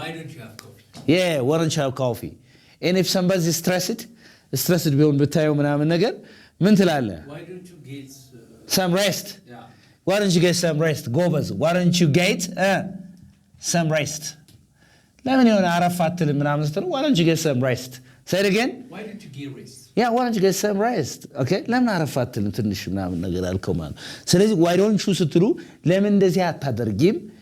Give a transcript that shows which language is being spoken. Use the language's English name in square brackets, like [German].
[English] why don't you have coffee yeah why don't you have coffee and if somebody is stressed [Amharic] ስትረስድ ቢሆን ብታየው ምናምን ነገር ምን ትላለህ? [English] Why don't you get some rest? yeah. Why don't you get some rest? [Amharic] ጎበዝ [English] why don't you get some rest? [Amharic] ለምን የሆነ አረፍ አትልም ምናምን ስትለው [English] why don't you get some rest? Say it again. Why don't you get rest? Yeah, why don't you get some rest? Okay? [Amharic] ለምን አረፍ አትልም ትንሽ ምናምን ነገር አልከው ማለት። ስለዚህ [English] why don't you [Amharic] ስትሉ ለምን እንደዚህ አታደርጊም?